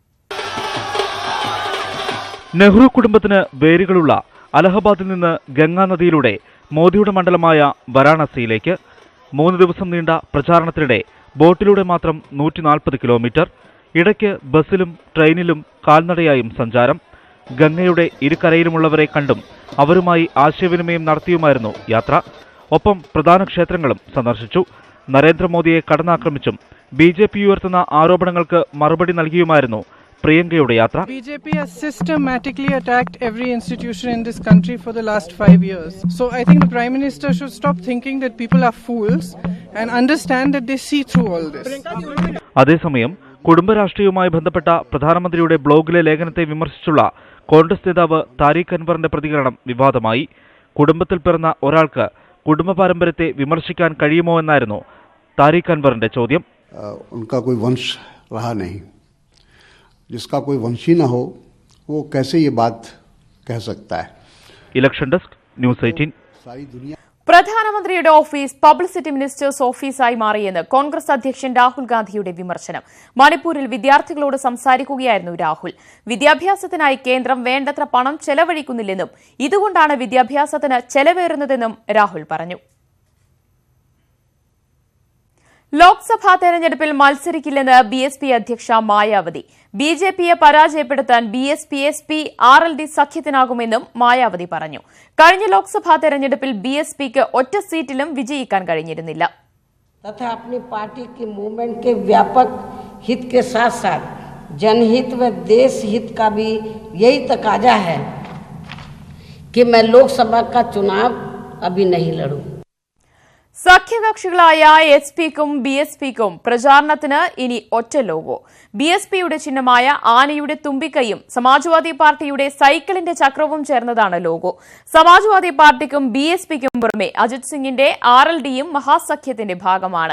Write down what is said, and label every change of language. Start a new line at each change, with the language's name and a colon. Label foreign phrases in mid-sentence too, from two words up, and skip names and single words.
Malayalam: നെഹ്റു കുടുംബത്തിന് വേരുകളുള്ള അലഹബാദിൽ നിന്ന് ഗംഗാനദിയിലൂടെ മോദിയുടെ മണ്ഡലമായ വാരാണസിയിലേക്ക് 3 ദിവസം നീണ്ട പ്രചാരണത്തിനിടെ ബോട്ടിലൂടെ മാത്രം 140 കിലോമീറ്റർ, ഇടയ്ക്ക് ബസ്സിലും ട്രെയിനിലും കാൽനടയായും സഞ്ചാരം. ഗംഗയുടെ ഇരുകരയിലുമുള്ളവരെ കണ്ടും അവരുമായി ആശയവിനിമയം നടത്തിയുമായിരുന്നു യാത്ര. ഒപ്പം പ്രധാന ക്ഷേത്രങ്ങളും സന്ദർശിച്ചു. നരേന്ദ്രമോദിയെ കടന്നാക്രമിച്ചും ബി.ജെ.പി. ഉയർത്തുന്ന ആരോപണങ്ങൾക്ക് മറുപടി നൽകിയുമായിരുന്നു പ്രിയങ്കയുടെ യാത്ര.
English: BJP has systematically attacked every institution in this country for the last 5 years. So I think the Prime Minister should stop thinking that people are fools and understand that they see through all this.
Malayalam: അതേസമയം കുടുംബരാഷ്ട്രീയവുമായി ബന്ധപ്പെട്ട പ്രധാനമന്ത്രിയുടെ ബ്ലോഗിലെ ലേഖനത്തെ വിമർശിച്ചുള്ള കോൺഗ്രസ് നേതാവ് താരിഖ് അൻവറിന്റെ പ്രതികരണം വിവാദമായി. കുടുംബത്തിൽ പിറന്ന ഒരാൾക്ക് കുടുംബ പാരമ്പര്യത്തെ വിമർശിക്കാൻ കഴിയുമോ എന്നായിരുന്നു താരിഖ് അൻവറിന്റെ ചോദ്യം.
Hindi: जिसका कोई वंशी न हो वो कैसे ये बात कह सकता है.
English: Election Desk News 18.
Malayalam: പ്രധാനമന്ത്രിയുടെ ഓഫീസ്
English: publicity ministers
Malayalam: ഓഫീസായി മാറിയെന്ന് കോൺഗ്രസ് അധ്യക്ഷൻ രാഹുൽ ഗാന്ധിയുടെ വിമർശനം. മണിപ്പൂരിൽ വിദ്യാർത്ഥികളോട് സംസാരിക്കുകയായിരുന്നു രാഹുൽ. വിദ്യാഭ്യാസത്തിനായി കേന്ദ്രം വേണ്ടത്ര പണം ചെലവഴിക്കുന്നില്ലെന്നും ഇതുകൊണ്ടാണ് വിദ്യാഭ്യാസത്തിന് ചെലവേറുന്നതെന്നും രാഹുൽ പറഞ്ഞു. ലോക്സഭാ തെരഞ്ഞെടുപ്പിൽ മത്സരിക്കില്ലെന്ന് ബി.എസ്.പി. അധ്യക്ഷ മായാവതി. ബി.ജെ.പിയെ പരാജയപ്പെടുത്താൻ ബി.എസ്.പി. എസ്.പി. ആർ.എൽ.ഡി. സഖ്യത്തിനാകുമെന്നും മായാവതി പറഞ്ഞു. കഴിഞ്ഞ ലോക്സഭാ തെരഞ്ഞെടുപ്പിൽ ബി.എസ്.പിക്ക് ഒറ്റ സീറ്റിലും വിജയിക്കാൻ കഴിഞ്ഞിരുന്നില്ല.
Hindi: तथा अपनी पार्टी की मूवमेंट के व्यापक हित के साथ साथ जनहित व देश हित का भी यही तकाजा है कि मैं लोकसभा का चुनाव अभी नहीं लड़ूं.
Malayalam: സഖ്യകക്ഷികളായ എസ്.പിക്കും ബി.എസ്.പിക്കും പ്രചാരണത്തിന് ഇനി ഒറ്റ ലോഗോ. ബി.എസ്.പിയുടെ ചിഹ്നമായ ആനയുടെ തുമ്പിക്കൈയും സമാജ്വാദി പാർട്ടിയുടെ സൈക്കിളിന്റെ ചക്രവും ചേർന്നതാണ് ലോഗോ. സമാജ്വാദി പാർട്ടിക്കും ബി.എസ്.പിക്കും പുറമെ അജിത് സിംഗിന്റെ ആർ.എൽ.ഡിയും മഹാസഖ്യത്തിന്റെ ഭാഗമാണ്.